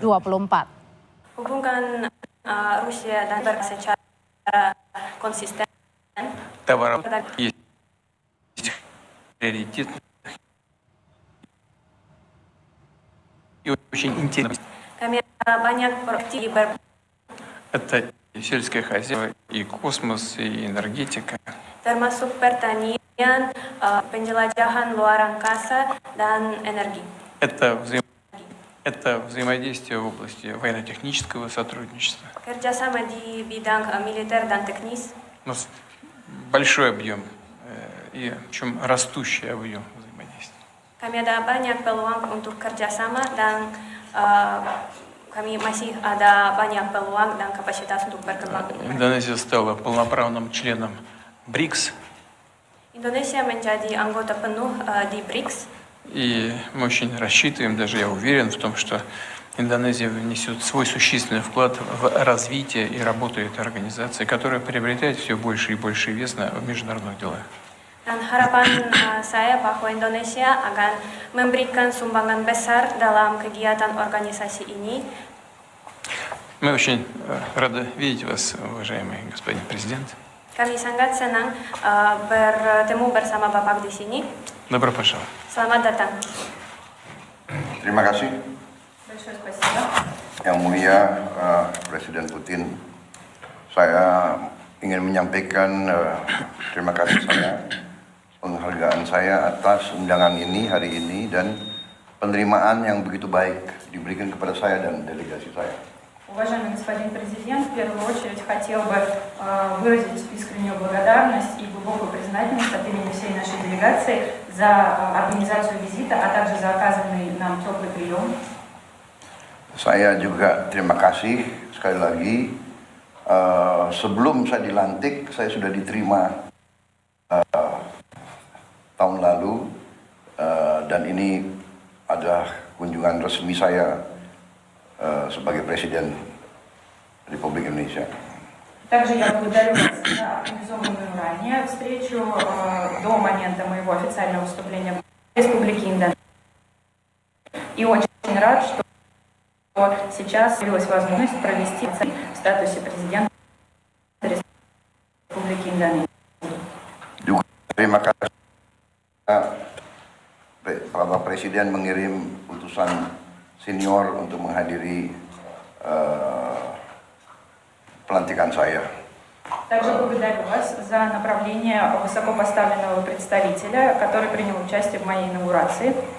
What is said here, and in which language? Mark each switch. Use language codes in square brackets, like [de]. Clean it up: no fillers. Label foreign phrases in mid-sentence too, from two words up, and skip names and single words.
[id] Hubungan Rusia dan secara konsisten. Kami banyak proyek [ru] Это сельское хозяйство, и космос, и энергетика. [id] termasuk pertanian, penjelajahan luar angkasa, dan energi. [ru] Это взаимодействие в области военно-технического сотрудничества. [id] Kerjasama di bidang militer dan teknis. [ru] У нас большой объем и причем растущий объем взаимодействия. [id] Kami ada banyak peluang untuk kerjasama dan kami masih ada banyak peluang dan kapasitas untuk berkembang. [ru] Индонезия стала полноправным членом БРИКС. [id] Indonesia menjadi anggota penuh di BRICS. [ru] И мы очень рассчитываем, даже я уверен в том, что Индонезия внесет свой существенный вклад в развитие и работу этой организации, которая приобретает все больше и больше вес в международных делах. [id] Dan harapan saya bahwa Indonesia akan memberikan sumbangan besar dalam kegiatan organisasi ini. [ru] Мы очень рады видеть вас, уважаемый господин президент. [id] Kami sangat senang bertemu bersama Bapak di sini. [ru] Добро пожаловать. [id] Selamat datang. Terima kasih. [ru] Большое спасибо. [id] Yang Mulia Presiden Putin, saya ingin menyampaikan terima kasih penghargaan saya atas undangan ini hari ini dan penerimaan yang begitu baik diberikan kepada saya dan delegasi saya. [ru] Уважаемый господин президент, в первую очередь хотел бы выразить искреннюю благодарность и глубокую признательность от имени всей нашей делегации за организацию визита, а также за оказанный нам теплый прием. [id] Saya juga terima kasih sekali lagi. Sebelum saya dilantik, saya sudah diterima tahun lalu dan ini adalah kunjungan resmi saya sebagai Presiden Republik Indonesia. [ru] Также я благодарю вас за организованную ранее встречу до момента моего официального выступления в Республике Индонезия. И очень рад, что сейчас появилась возможность провести в статусе президента Республики Индонезия. [id] Juga terima kasih Bapak Presiden mengirim utusan senior untuk menghadiri pelantikan saya. [ru] Также благодарю вас за направление высокопоставленного представителя, который принял участие в моей инаугурации.